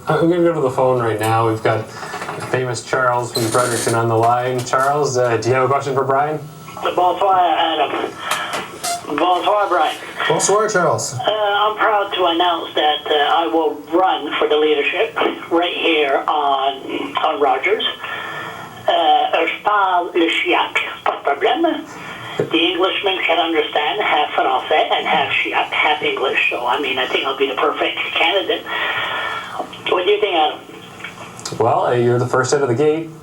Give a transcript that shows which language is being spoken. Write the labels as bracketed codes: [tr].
[en] I'm going to go to the phone right now. We've got famous Charles from Fredericton on the line. Charles, do you have a question for Brian? [fr] Bonsoir, Adam. Bonsoir, Brian. Bonsoir, Charles. [en] I'm proud to announce that I will run for the leadership right here on Rogers. [fr] Je parle le chiac, pas de problème. [en] The Englishman can understand half Français and half Chiac, half English. So, I think I'll be the perfect candidate. What do you think, Adam? Well, you're the first out of the gate.